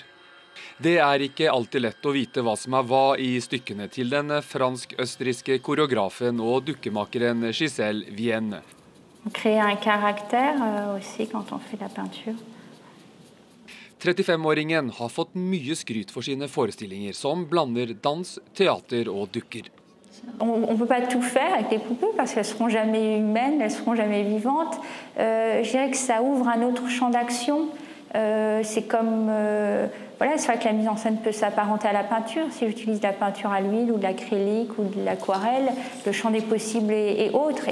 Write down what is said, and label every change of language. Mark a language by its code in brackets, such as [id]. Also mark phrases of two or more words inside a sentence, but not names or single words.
[no] Det ikke alltid lett å vite hva som hva i stykkene til den fransk-østerrikske koreografen og dukkemakeren Giselle Vienne. [fr] Créer un caractère aussi quand on fait la peinture. [no] 35-åringen har fått mye skryt for sine forestillinger som blander dans, teater og dukker. [fr] On ne peut pas tout faire avec les poupées parce qu'elles ne seront jamais humaines, elles ne seront jamais vivantes. Je dirais que ça ouvre un autre champ d'action. C'est comme, voilà, c'est vrai que la mise en scène peut s'apparenter à la peinture. Si j'utilise de la peinture à l'huile ou de l'acrylique ou de l'aquarelle, le champ des possibles est autre.